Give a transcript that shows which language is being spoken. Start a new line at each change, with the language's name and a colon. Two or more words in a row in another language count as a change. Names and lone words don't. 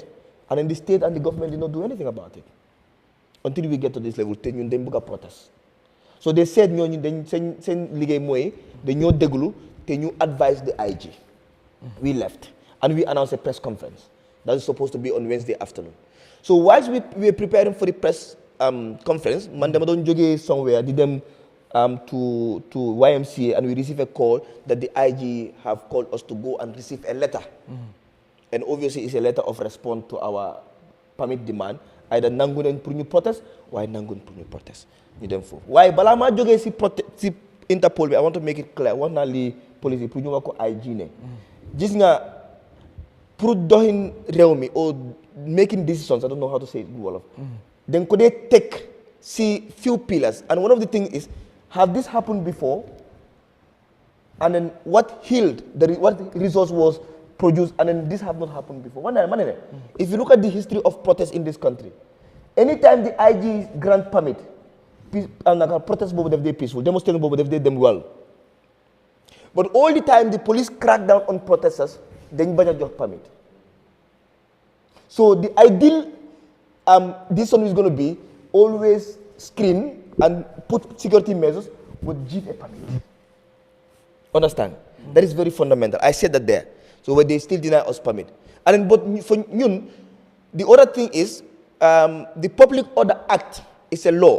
English: And then the state and the government did not do anything about it. Until we get to this level, they protest. So they said, they advised the IG. We left. And we announced a press conference. That is supposed to be on Wednesday afternoon. So whilst we were preparing for the press conference
Wolof: man dama doon jógee
English: somewhere
Wolof: di dem
English: to YMCA, and we received a call that the IG have called us to go and receive a letter. And obviously it's a letter of response to our permit demand.
Wolof: Either nangu nañ pour ñu protest waaye nanguñ pour ñu protest ñu dem foofu waaye balaa maa jógee si Interpol bi
English: I want to make it clear
Wolof: wax naa lii police yi pour ñu wax ko IG ne gis nga pour doxin réew mi
English: or making decisions I don't know how to say it in Wolof
Wolof: dañ ko dee teg si
English: few pillars, and one of the things is have this happened before,
Wolof: and then what healed what resource was produced, and then this have not happened before.
English: If you look at the history of protests in this country, anytime the IG grant permit, protest
Wolof: bobu def dey
English: peaceful, demonstration
Wolof: bobu def dey dem
English: well. But all the time the police crack down on protesters,
Wolof: dañ bañ a jox permit.
English: So the ideal decision is going to be always screen and put security measures, but give a permit. Understand? That is very fundamental. I said that there. So when they still deny us permit. And then, but for you, the other thing is the Public Order Act is a law.